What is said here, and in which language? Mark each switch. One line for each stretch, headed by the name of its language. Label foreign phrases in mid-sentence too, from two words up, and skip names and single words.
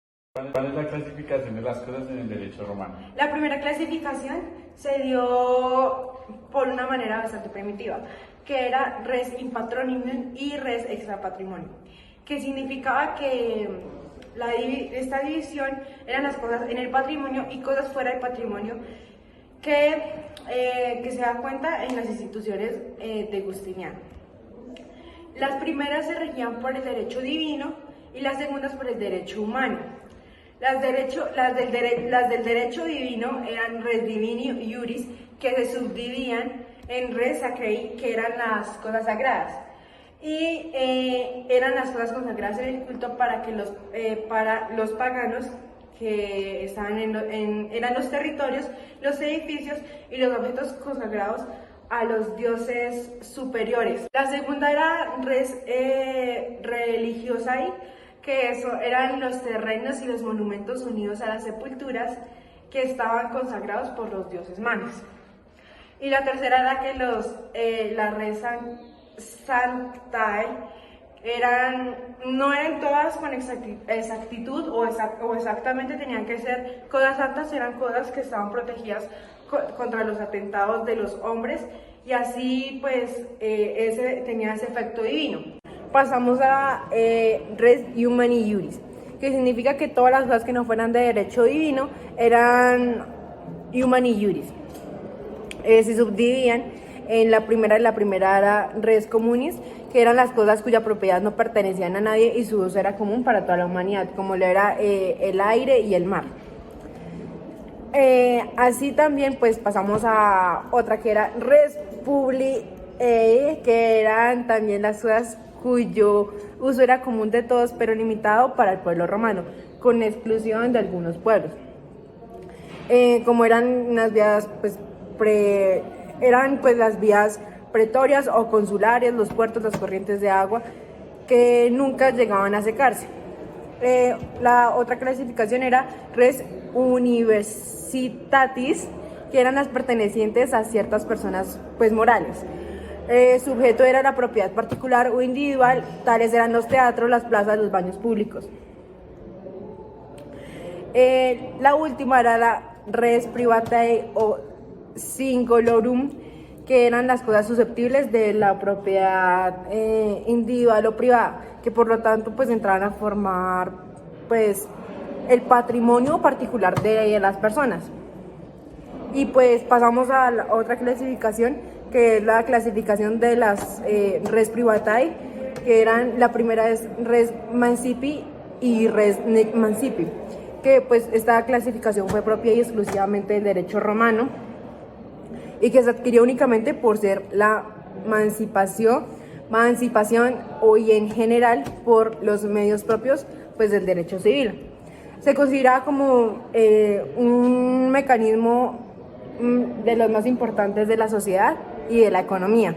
Spanish: ¿Cuál es la clasificación de las cosas en el derecho romano? La primera clasificación se dio por una manera bastante primitiva, que era
Latin: res in patrimonium
Spanish: y
Latin: res extra patrimonium,
Spanish: que significaba que esta división eran las cosas en el patrimonio y cosas fuera del patrimonio que se da cuenta en las instituciones de Justiniano. Las primeras se regían por el derecho divino y las segundas por el derecho humano. Las del derecho divino eran
Latin: res divini iuris,
Spanish: que se subdividían en
Latin: res sacrae,
Spanish: que eran las cosas sagradas, y eran las cosas consagradas en el culto para los paganos que estaban eran los territorios, los edificios y los objetos consagrados a los dioses superiores. La segunda era
Latin: res religiosae,
Spanish: que eso eran los terrenos y los monumentos unidos a las sepulturas que estaban consagrados por los dioses manes. Y la tercera era que la
Latin: res sanctae
Spanish: no eran todas con exactitud o exactamente tenían que ser cosas santas, eran cosas que estaban protegidas contra los atentados de los hombres, y así pues tenía ese efecto divino. Pasamos a
Latin: res humani iuris,
Spanish: que significa que todas las cosas que no fueran de derecho divino eran
Latin: humani iuris.
Spanish: Se subdividían en la primera era
Latin: res communis,
Spanish: que eran las cosas cuya propiedad no pertenecían a nadie y su uso era común para toda la humanidad, como lo era el aire y el mar. Así también pues pasamos a otra que era
Latin: res publicae,
Spanish: que eran también las cosas cuyo uso era común de todos, pero limitado para el pueblo romano, con exclusión de algunos pueblos. Como eran unas vías, las vías pretorias o consulares, los puertos, las corrientes de agua, que nunca llegaban a secarse. La otra clasificación era
Latin: res universitatis,
Spanish: que eran las pertenecientes a ciertas personas morales. Sujeto era la propiedad particular o individual, tales eran los teatros, las plazas, los baños públicos. La última era la
Latin: res privatae
Spanish: o singularum, que eran las cosas susceptibles de la propiedad individual o privada, que por lo tanto entraban a formar el patrimonio particular de las personas. Y pasamos a la otra clasificación, que es la clasificación de las
Latin: res privatae,
Spanish: que eran, la primera es
Latin: res mancipi
Spanish: y
Latin: res nec mancipi,
Spanish: que esta clasificación fue propia y exclusivamente del derecho romano y que se adquirió únicamente por ser la emancipación y en general por los medios propios del derecho civil. Se considera como un mecanismo de los más importantes de la sociedad y de la economía.